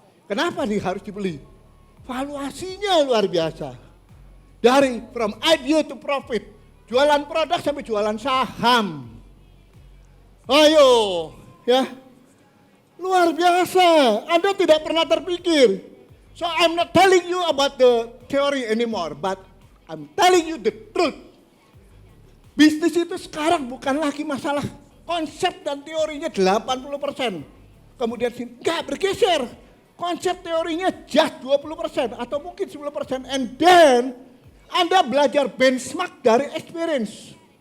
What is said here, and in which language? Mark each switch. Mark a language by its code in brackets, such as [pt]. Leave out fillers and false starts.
[id] Kenapa nih harus dibeli? Valuasinya luar biasa. Dari [en] from idea to profit, [id] jualan produk sampai jualan saham. Ayo, ya, luar biasa. Anda tidak pernah terpikir. [en] So I'm not telling you about the theory anymore, but I'm telling you the truth. [id] Bisnis itu sekarang bukan lagi masalah konsep dan teorinya 80%. Kemudian enggak bergeser. Konsep teorinya just 20% atau mungkin 10%. [en] And then [id] Anda belajar benchmark dari experience.